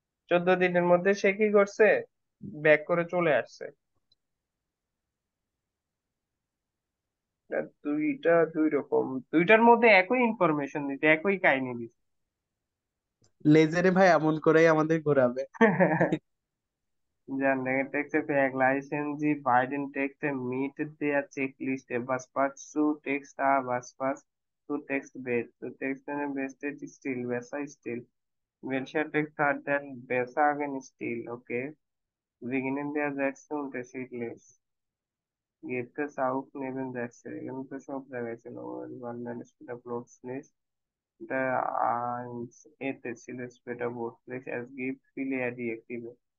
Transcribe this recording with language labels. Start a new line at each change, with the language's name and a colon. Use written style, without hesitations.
Bangla: 14 দিনের মধ্যে সে কি করছে ব্যাক করে চলে আসছে। দুইটা দুই রকম, দুইটার মধ্যে একই ইনফরমেশন দিতে একই কাহিনী দিতে। লেজেরে ভাই এমন করেই আমাদের ঘোরাবে।
German: Der Nebentext vergleichen Sie beiden Texte mit der Checkliste. Was passt zu Text A, was passt zu Text B? Zu Text A beste Stil, besser Stil. Welcher Text hat den besseren Stil? Okay. Beginnen der Sätze unterschiedlich. Gibt es auch Nebensätze?
Bangla: এখানে তো সব জায়গায় ছিল Bangla
German: später plötzlich. Der eins
Bangla: এতে ছিল
German: später plötzlich. Es gibt viele Adjektive.